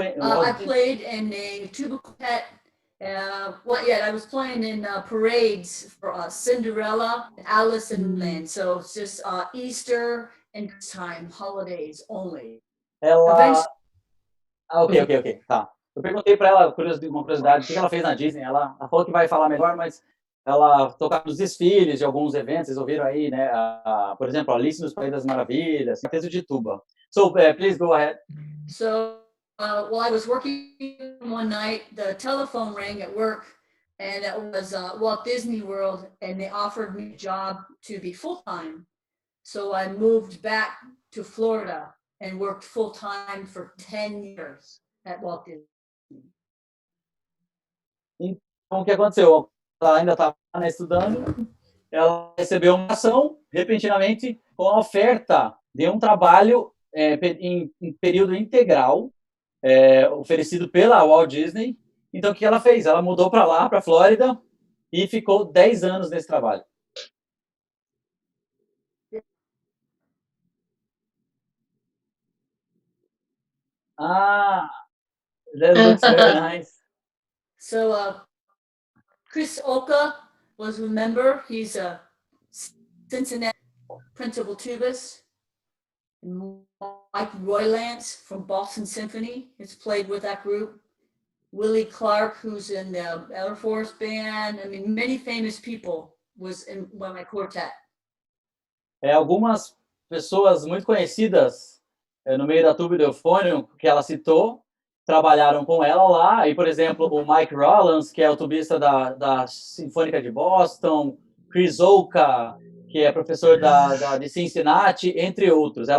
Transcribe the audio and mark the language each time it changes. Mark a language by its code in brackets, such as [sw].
[en] I played in a tuba quartet. I was playing in parades for Cinderella, Alice in Wonderland. So it's just Easter and time holidays only. [pt] Ok, tá. Eu perguntei para ela uma curiosidade, o que ela fez na Disney. Ela falou que vai falar melhor, mas ela tocava nos desfiles de alguns eventos, vocês ouviram aí, né? Por exemplo, Alice nos País das Maravilhas, quarteto de tuba. [en] So, please go ahead. So while I was working one night, the telephone rang at work, and it was Walt Disney World, and they offered me a job to be full-time. So I moved back to Florida and worked full-time for 10 years at Walt Disney. [pt] Então, o que aconteceu? Ela ainda estava estudando, ela recebeu uma ação, repentinamente, com a oferta de um trabalho em período integral, oferecido pela Walt Disney. Então, o que ela fez? Ela mudou para lá, para a Flórida, e ficou 10 anos nesse trabalho. [en] Ah, that looks very nice. So Chris Oka was a member. He's a Cincinnati principal tubist. Mike Roylance from Boston Symphony has played with that group. Willie Clark, who's in the Air Force Band. I mean, many famous people was in my quartet. [pt] Algumas pessoas muito conhecidas no meio da tuba e do eufônio que ela citou trabalharam com ela lá. E, por exemplo, o Mike Rollins, que é o tubista da Sinfônica de Boston, Chris Oka, que é professor de Cincinnati, entre outros.